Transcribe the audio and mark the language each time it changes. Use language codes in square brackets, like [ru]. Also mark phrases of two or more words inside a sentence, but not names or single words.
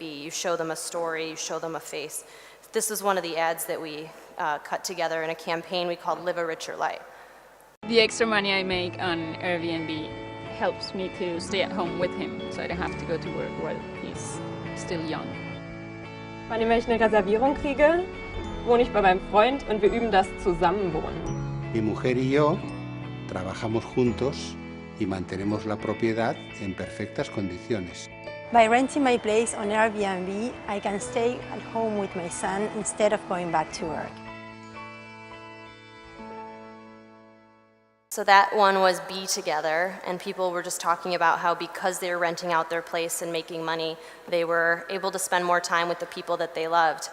[en] You show them a story, you show them a face. This is one of the ads that we cut together in a campaign we called Live a Richer Life. The extra money I make on Airbnb helps me to stay at home with him, so I don't have to go to work while he's still young. [de] Wann immer ich eine Reservierung kriege, wohne ich bei meinem Freund und wir üben das Zusammenwohnen. [es] Mi mujer y yo trabajamos juntos y mantenemos la propiedad en perfectas condiciones. [en] By renting my place on Airbnb, I can stay at home with my son instead of going back to work. So that one was Be Together, and people were just talking about how because they were renting out their place and making money, they were able to spend more time with the people that they loved.